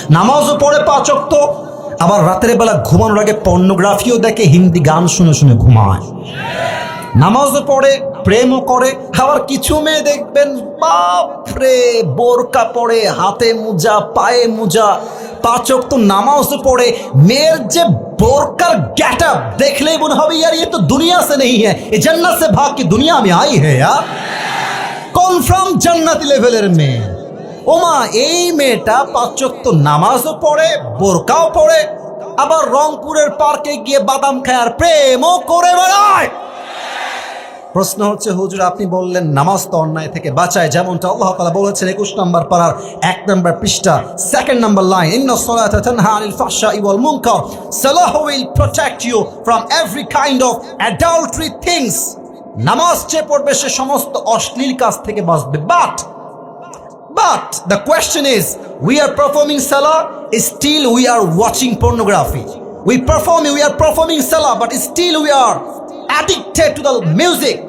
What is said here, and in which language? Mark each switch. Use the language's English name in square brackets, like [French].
[Bangla] নামাজও পড়ে 5 ওয়াক্ত, আবার রাতের বেলা ঘুমানোর আগে পর্নোগ্রাফিও দেখে, হিন্দি গান শুনে শুনে ঘুমায়। নামাজও পড়ে, প্রেমও করে। আবার কিছু মেয়ে দেখবেন বাপরে বোরকা পড়ে, হাতে মোজা, পায়ে মোজা, 5 ওয়াক্ত নামাজও পড়ে। মেয়ের যে বোরকার গেটআপ দেখলেই মনে হবে [Hindi] यार ये तो दुनिया से नहीं है, ये जन्नत से भाग के दुनिया में आई है यार। [Bangla] কনফার্ম জান্নাতি লেভেলের মেয়ে। ওমা, এই মেয়েটা 5 ওয়াক্ত নামাজও পড়ে, বোরকাও পড়ে, আবার রংপুরের পার্কে গিয়ে বাদাম খায় আর প্রেমও করে বেড়ায়। প্রশ্ন হচ্ছে হুজুর আপনি বললেন নামাজ তো অন্যায় থেকে বাঁচায়, যেমনটা আল্লাহ তাআলা বলেছেন 21 নম্বর পারার 1 নম্বর পৃষ্ঠা 2nd নম্বর লাইন, [Arabic] ইন্নাস সালাতা তানহা আনিল ফাহশাই ওয়াল মুনকার, [English] সালাহ will protect you from every kind of adultery things. [Bangla] নামাজ যে পড়বে সে সমস্ত অশ্লীল কাজ থেকে বাঁচবে। [English] But the question is, we are performing salah, still we are watching pornography. We are performing salah, but still we are addicted to the music.